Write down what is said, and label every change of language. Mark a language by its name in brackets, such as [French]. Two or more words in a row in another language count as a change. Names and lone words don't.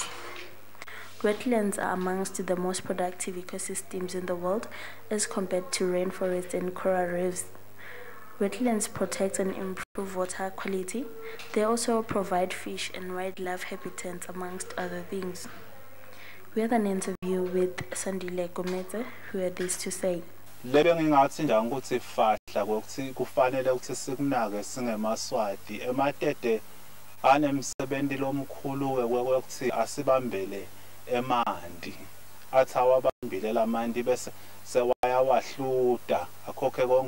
[English] Wetlands are amongst the most productive ecosystems in the world as compared to rainforests and coral reefs. Wetlands protect and improve water quality. They also provide fish and wildlife habitats, amongst other things. We had an interview with Sandile Gomete, who had this to say. [Swati] Lebe ngingathi nje ukuthi fahla ukuthi kufanele ukuthi sikunake singemaswati ematete anemsebenzi lomkhulu ukuthi asibambele emanti athi awabambile lamanti bese sewayawahluta akhokhe konke